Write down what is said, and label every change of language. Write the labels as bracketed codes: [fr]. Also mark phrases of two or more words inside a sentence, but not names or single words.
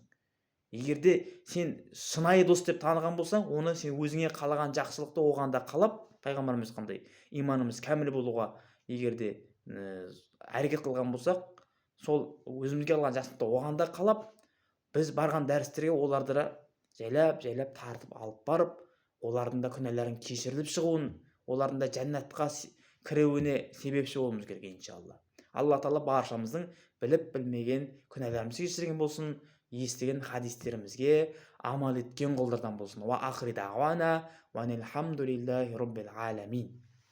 [kk] Егер де сен шынайы дос деп таныған болсаң, оны сен өзіңе қалаған жақсылықты оған да қалап, пайғамбарымыз қандай иманымыз кәміл болуға егер де әрекет қылған болсақ, сол өзімізге алған жақсылықты оған да қалап, біз барған дәрістерге оларды жайлап тартып алып барып, олардың да күнәларын кешіріліп шығуын, олардың да жәннатқа кіруіне себепші болуымыз керек иншалла. Алла Тағала баршамыздың біліп білмеген күнәларымызды кешірген болсын, естіген хадистерімізге амал еткен қолдардан болсын. [ar] وآخر دعوانا أن الحمد لله رب العالمين.